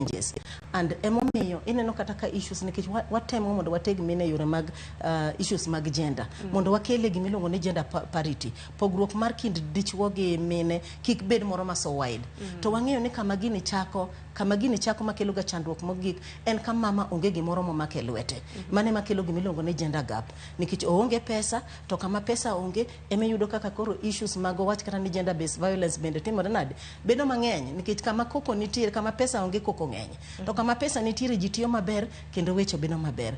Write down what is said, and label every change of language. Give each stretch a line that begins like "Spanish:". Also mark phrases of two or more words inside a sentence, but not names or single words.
English: challenges and
Luo (Kenya and Tanzania): emomiyo ineno kataka issues nikech watemo mondo wateg mine yore mag issues mag gender mondo wakele gimiluongo ni
English: gender parity,
Luo (Kenya and Tanzania): pogruok mar kind dichuo gi mine kik bed moro ma
English: so wide.
Luo (Kenya and Tanzania): To wang'eyo ni kama gini chako makelo ga chandruok mogik en ka mama onge gimoro momake lwete. Mane makelo gimiluongo ni
English: gender gap
Luo (Kenya and Tanzania): nikech oonge pesa, to kama pesa onge eme yudo kaka koro issues mag wach kata ni
English: gender based violence
Luo (Kenya and Tanzania): bende timore nade bedo mang'eny nikech kama koko nitiere, kama pesa onge koko ng'eny, to kama pesa nitiere ji tiyo maber kendo weche bedo maber.